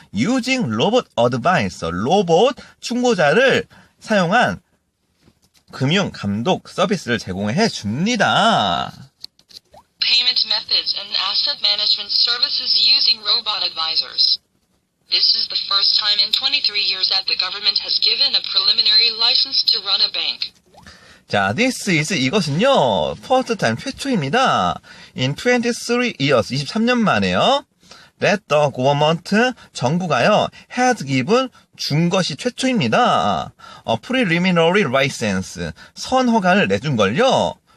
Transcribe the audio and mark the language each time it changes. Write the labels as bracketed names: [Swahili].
[English] Using Robot Advisor, [Korean] 로봇 충고자를 사용한 금융 감독 서비스를 제공해 줍니다. [English] Payment methods and asset management services using robot advisors. This is the first time in 23 years that the government has given a preliminary license to run a bank. 자, this is [Korean] 이것은요, [English] first time [Korean] 최초입니다. [English] In 23 years, [Korean] 23년 만에요. [English] That the government, [Korean] 정부가요, [English] has given, [Korean] 준 것이 최초입니다. [English] A preliminary license, [Korean] 선허가를 내준 걸요.